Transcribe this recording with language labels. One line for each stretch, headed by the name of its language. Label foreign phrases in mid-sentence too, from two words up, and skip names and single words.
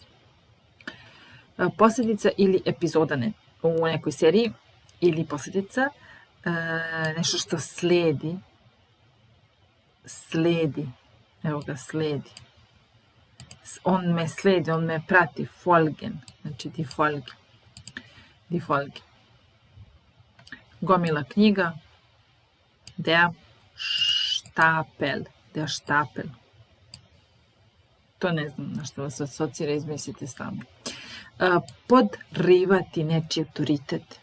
Bosnian: Posljedica ili epizoda u nekoj seriji ili posljedica, nešto što slijedi, evo ga, slijedi. On me slijedi, on me prati,
German: folgen, znači die Folge.
Bosnian: Gomila knjiga,
German: der Stapel.
Bosnian: To ne znam na što vas asocira, izmislite sami. Podrivati nečiji autoritet.